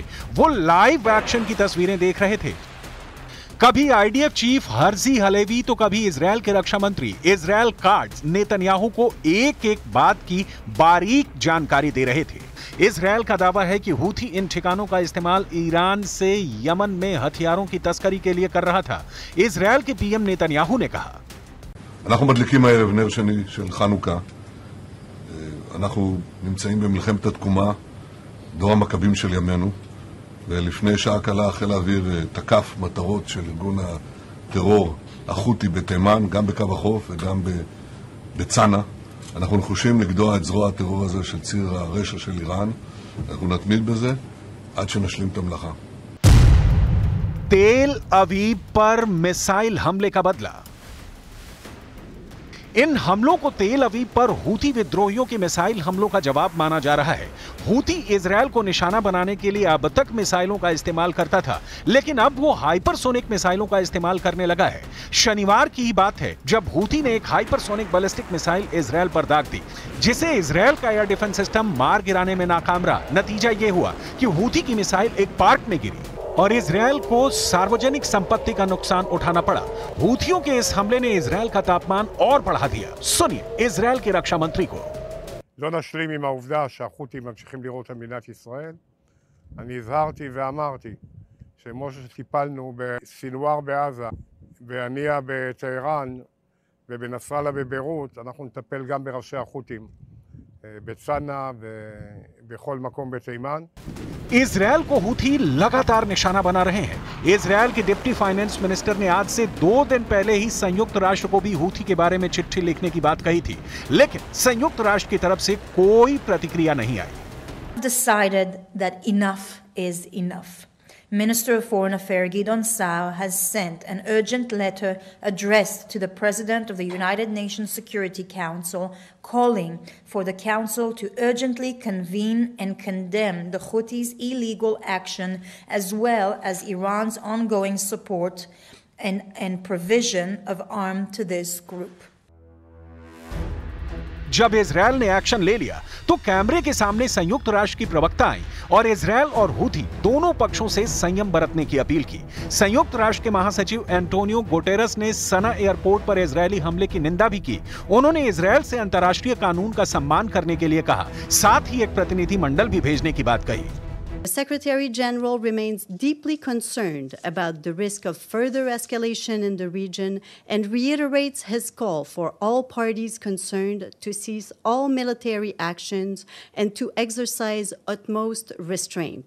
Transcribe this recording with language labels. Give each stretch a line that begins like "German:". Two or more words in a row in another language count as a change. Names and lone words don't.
Hindi: वो
English: live action
Hindi: की तस्वीरें देख रहे थे। कभी IDF चीफ हर्जी हलेवी तो कभी इजरायल के रक्षा मंत्री इजरायल काट्ज नेतन्याहू को एक एक बात की बारीक जानकारी दे रहे थे। इजरायल का दावा है कि हूथी इन ठिकानों का इस्तेमाल ईरान से यमन में हथियारों की तस्करी के लिए कर रहा था। इजरायल के PM नेतन्याहू ने कहा,
Hebrew: אנחנו מדליקים הערב נר שני של חנוכה. אנחנו נמצאים במלחמת התקומה, דור המכבים של ימינו. ולפני שעה קלה חיל האוויר תקף מטרות של ארגון הטרור החותי בתימן, גם בקו החוף וגם בצנע. אנחנו נחושים לגדוע את זרוע הטרור הזה של ציר הרשע של איראן. אנחנו נתמיד בזה עד שנשלים את המלאכה.
Hindi: तेल अवीव पर मिसाइल हमले का बदला। इन हमलों को तेल अवीव पर हूथी विद्रोहियों के मिसाइल हमलों का जवाब माना जा रहा है। हूथी इजरायल को निशाना बनाने के लिए अब तक मिसाइलों का इस्तेमाल करता था, लेकिन अब वो हाइपरसोनिक मिसाइलों का इस्तेमाल करने लगा है। शनिवार की ही बात है जब हूथी ने एक
English: hypersonic ballistic missile
Hindi: इजरायल पर दाग दी, जिसे इजरायल का
English: air defense system
Hindi: मार गिराने में नाकाम रहा। नतीजा यह हुआ कि हूथी की मिसाइल एक पार्क में गिरी और इजरायल को सार्वजनिक संपत्ति का नुकसान उठाना पड़ा। हूथियों के इस हमले ने इजरायल का तापमान और बढ़ा दिया। सुनिए इजरायल के रक्षा मंत्री को। לא נשלים עם העובדה שהחות'ים ממשיכים לירות על מדינת ישראל. אני הזהרתי ואמרתי שכמו שטיפלנו בסינואר בעזה, בהנייה בטהרן ובנסראללה בביירות, אנחנו נטפל גם בראשי החות'ים בצנעא ובכל מקום בתימן. इजरायल को हूथी लगातार निशाना बना रहे हैं। इजरायल के
English: deputy finance minister
Hindi: ने आज से 2 दिन पहले ही संयुक्त राष्ट्र को भी हूथी के बारे में चिट्ठी लिखने की बात कही थी, लेकिन संयुक्त राष्ट्र की तरफ से कोई प्रतिक्रिया नहीं आई।
English: Decided that enough is enough. Minister of Foreign Affairs Gideon Saar has sent an urgent letter addressed to the President of the United Nations Security Council calling for the Council to urgently convene and condemn the Houthis' illegal action as well as Iran's ongoing support and provision of arms to this group.
Hindi: जब इजरायल ने एक्शन ले लिया तो कैमरे के सामने संयुक्त राष्ट्र की प्रवक्ता आई और इजरायल और हूथी दोनों पक्षों से संयम बरतने की अपील की। संयुक्त राष्ट्र के महासचिव एंटोनियो गुटेरेस ने सना एयरपोर्ट पर इजरायली हमले की निंदा भी की। उन्होंने इजरायल से अंतर्राष्ट्रीय कानून का सम्मान करने के लिए कहा, साथ ही एक प्रतिनिधि मंडल भी भेजने की बात कही।
English: The Secretary General remains deeply concerned about the risk of further escalation in the region and reiterates his call for all parties concerned to cease all military actions and to exercise utmost restraint.